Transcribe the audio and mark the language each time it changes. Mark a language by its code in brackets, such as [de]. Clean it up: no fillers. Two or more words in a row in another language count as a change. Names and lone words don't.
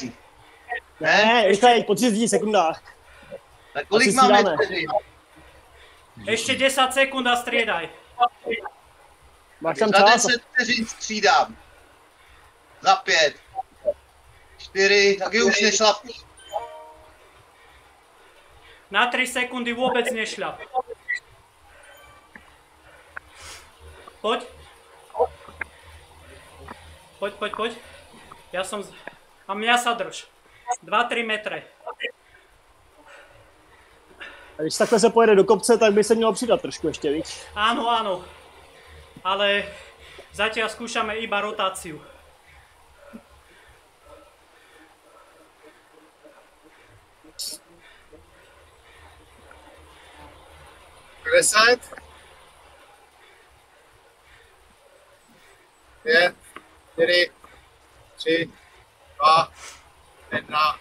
[cs] Ne, rychlej, po 30 sekundách. Tak kolik máme tedy? [sk] Ešte 10 sekund a striedaj. Máš tam za čas? [cs] 10 vteřin střídám. Za 5. 4, taky už nešlap. [sk] Na 3 sekundy vôbec nešľap. Poď. Poď. A mňa sa drž. 2-3 metre. [cs] A když takhle se pojede do kopce, tak by se mělo přidat trošku ještě, víš? [sk] Áno. Ale zatiaľ skúšame iba rotáciu. Reset. 5, 4, 3, 2, 1.